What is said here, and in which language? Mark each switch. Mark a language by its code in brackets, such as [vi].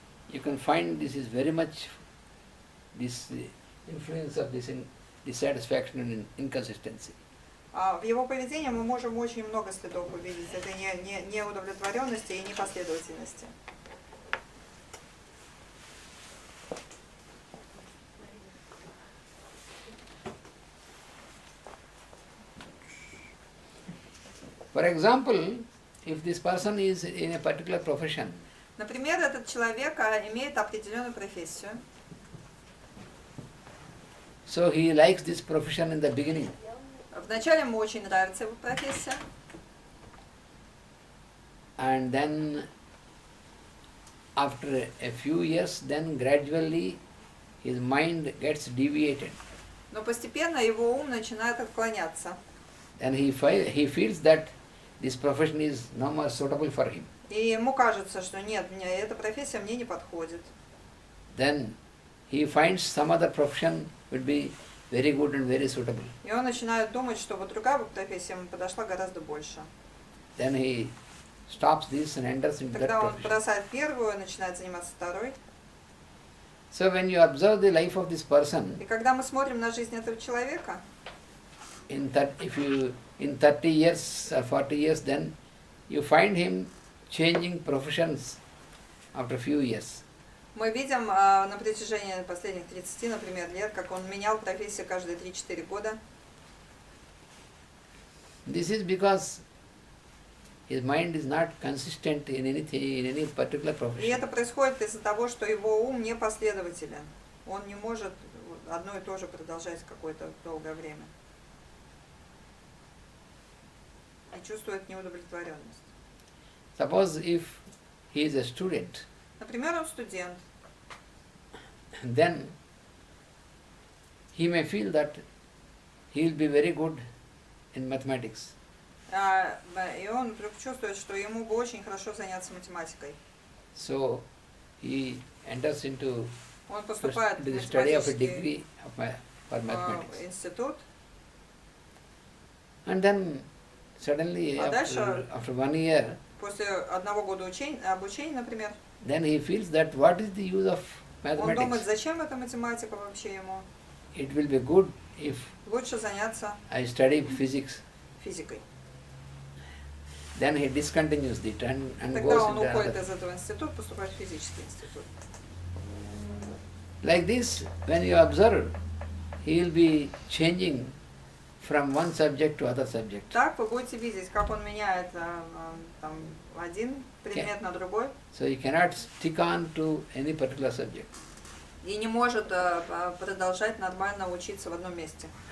[en] you can find this is very much this influence of this dissatisfaction and inconsistency. [ru] в его поведении мы можем очень много следов увидеть этой неудовлетворенности и непоследовательности. [en] For example, if this person is in a particular profession, [ru] Например, этот человек имеет определенную профессию. [en] so he likes this profession in the beginning, [ru] Вначале ему очень нравится его профессия, [en] and then after a few years, then gradually his mind gets deviated. [ru] но постепенно его ум начинает отклоняться. [en] And he feels that this profession is no more suitable for him. [ru] И ему кажется, что нет, эта профессия мне не подходит. [en] Then he finds some other profession would be very good and very suitable. [ru] И он начинает думать, что вот другая профессия ему подошла гораздо больше. [en] Then he stops this and enters into that [ru] Тогда он [en] profession. [ru] бросает первую и начинает заниматься второй. [en] So when you observe the life of this person, [ru] И когда мы смотрим на жизнь этого человека, [en] if you in 30 years or 40 years, then you find him changing professions after a few years. [ru] мы видим на протяжении последних 30, например, лет, как он менял профессию каждые 3-4 года. [en] This is because his mind is not consistent in any particular [ru] И [en] profession. [ru] это происходит из-за того, что его ум непоследователен. Он не может одно и то же продолжать какое-то долгое время. И чувствует неудовлетворенность. [en] Suppose if he is a student, [ru] Например, он студент. [en] then he may feel that he will be very good in mathematics. [ru] И он вдруг чувствует, что ему бы очень хорошо заняться математикой. [en] So he enters into [ru] Он поступает в [en] the study of a [ru] математический [en] degree for mathematics. [ru] институт. [en] And then suddenly [ru] А дальше, [en] after 1 year, [ru] после одного года обучения, например, [en] then he feels that what is the use of [ru] он думает, [en] mathematics? [ru] зачем эта математика вообще ему? [en] It will be good if [ru] Лучше заняться [en] I study physics. [ru] физикой. [en] Then he discontinues it and [ru] Тогда [en] goes [ru] он [en] into [ru] уходит [en] another. [ru] из этого института, поступает в физический институт. [en] Like this, when you observe, he will be changing from one subject to other subject. [ru] Так вы будете видеть, как он меняет там, один предмет на другой [en] So he cannot stick on to any particular subject. [ru] и не может продолжать нормально учиться в одном месте.